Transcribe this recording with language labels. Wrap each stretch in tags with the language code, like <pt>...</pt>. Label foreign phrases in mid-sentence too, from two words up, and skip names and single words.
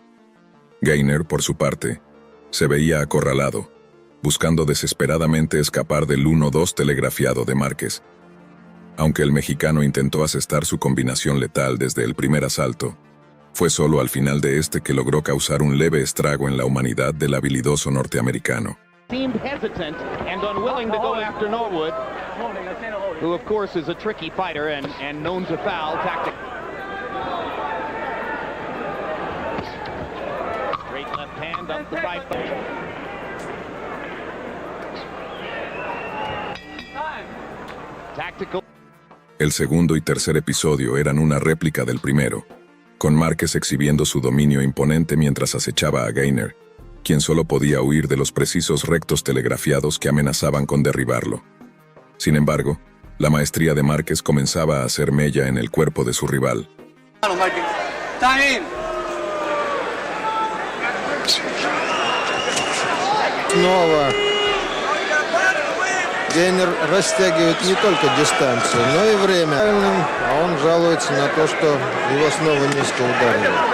<es>Gainer, por su parte, se veía acorralado, buscando desesperadamente escapar del 1-2 telegrafiado de Márquez. Aunque el mexicano intentó asestar su combinación letal desde el primer asalto, fue solo al final de este que logró causar un leve estrago en la humanidad del habilidoso norteamericano.</es> <en>Seemed hesitant and unwilling to go after Norwood, who of course is a tricky fighter and known to foul tactic. Straight left hand up the right. Tactical.</en> <es>El segundo y tercer episodio eran una réplica del primero, con Márquez exhibiendo su dominio imponente mientras acechaba a Gainer, quien solo podía huir de los precisos rectos telegrafiados que amenazaban con derribarlo. Sin embargo, la maestría de Márquez comenzaba a hacer mella en el cuerpo de su rival.</es> <ru>Снова Гейнер растягивает не только дистанцию, но и время. А он жалуется на то, что его снова низко ударили.</ru>